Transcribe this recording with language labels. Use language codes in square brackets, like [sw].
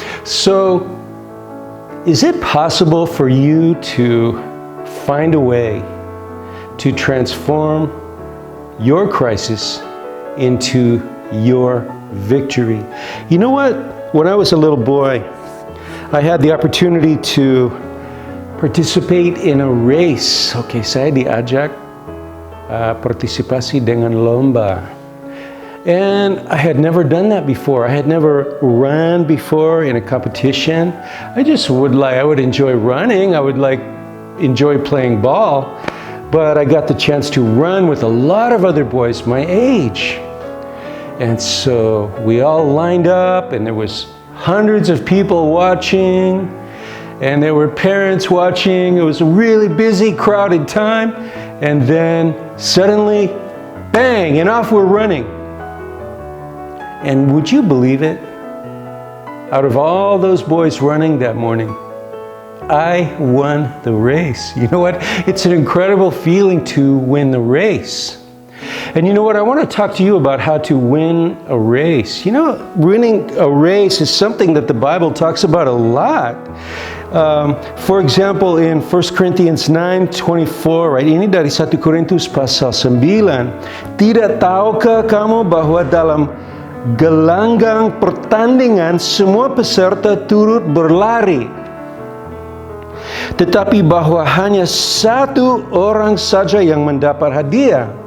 [en] So, is it possible for you to find a way to transform your crisis into your victory? You know what? When I was a little boy, I had the opportunity to participate in a race. [id] Okay, saya diajak partisipasi dengan lomba. [en] And I had never done that before. I had never run before in a competition. I would enjoy running. I would enjoy playing ball. But I got the chance to run with a lot of other boys my age. And so we all lined up, and there was hundreds of people watching, and there were parents watching. It was a really busy, crowded time. And then suddenly, bang, and off we're running. And would you believe it? Out of all those boys running that morning, I won the race. You know what? It's an incredible feeling to win the race. And you know what? I want to talk to you about how to win a race. You know, winning a race is something that the Bible talks about a lot. For example, in 1 Corinthians 9:24, right? [id] Ini dari 1 Korintus pasal 9. Tidak tahukah kamu bahwa dalam gelanggang pertandingan semua peserta turut berlari, tetapi bahwa hanya satu orang saja yang mendapat hadiah.